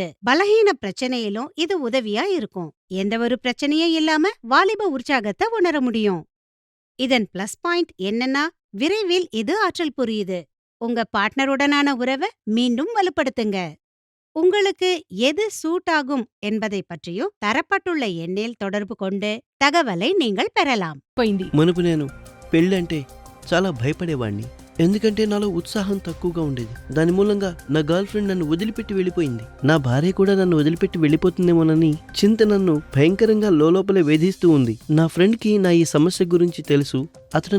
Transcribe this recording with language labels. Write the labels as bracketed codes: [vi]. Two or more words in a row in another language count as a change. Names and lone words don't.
[ta] பலகீன பிரச்சனையிலும் இது உதவியா இருக்கும். எந்த ஒரு பிரச்சனையும் இல்லாம வாலிப உற்சாகத்தை உணர முடியும். இதன் பிளஸ் பாயிண்ட் என்னன்னா, விரைவில் இது ஆற்றல் புரியுது. உங்க பார்ட்னருடனான உறவை மீண்டும் வலுப்படுத்துங்க. உங்களுக்கு எது சூட் ஆகும் என்பதை பற்றியும் தரப்பட்டுள்ள எண்ணில் தொடர்பு கொண்டு தகவலை நீங்கள் பெறலாம். [te] మునుపు నేను పెళ్ళంటే చాలా భయపడేవాణ్ణి. ఎందుకంటే నాలో ఉత్సాహం తక్కువగా ఉండేది. దాని మూలంగా నా గర్ల్ ఫ్రెండ్ నన్ను వదిలిపెట్టి వెళ్ళిపోయింది. నా భార్య కూడా నన్ను వదిలిపెట్టి వెళ్ళిపోతుందేమోనని చింత నన్ను భయంకరంగా లోపలే వేధిస్తూ ఉంది. నా ఫ్రెండ్ కి నా ఈ సమస్య గురించి తెలుసు.